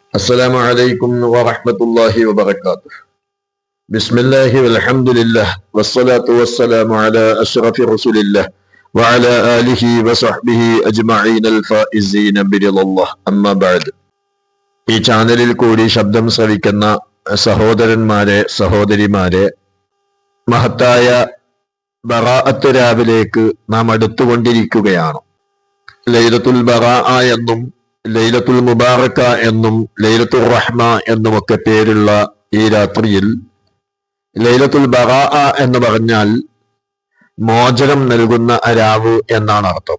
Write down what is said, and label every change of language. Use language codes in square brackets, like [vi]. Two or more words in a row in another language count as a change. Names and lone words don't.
[ar] السلام عليكم ورحمة الله وبركاته. بسم الله والحمد لله والصلاة والسلام على أشرف رسول الله وعلى آله وصحبه أجمعين الفائزين برضا الله. أما بعد. [ml] ഈ ചാനലിൽ കൂടി ശബ്ദം ശ്രവിക്കുന്ന സഹോദരന്മാരെ സഹോദരിമാരെ, മഹത്തായ ബറാഅത്ത് രാവിലേക്ക് നാം അടുത്തുകൊണ്ടിരിക്കുകയാണ്. ലൈലത്തുൽ ബറാഅ എന്നും ലൈലത്തുൽ മുബാറക എന്നും ലൈലത്തുൽ റഹ്മ എന്നുമൊക്കെ പേരുള്ള ഈ രാത്രിയിൽ ലൈലത്തുൽ ബറാഅ എന്ന് പറഞ്ഞാൽ മോചനം നൽകുന്ന രാവ് എന്നാണ് അർത്ഥം.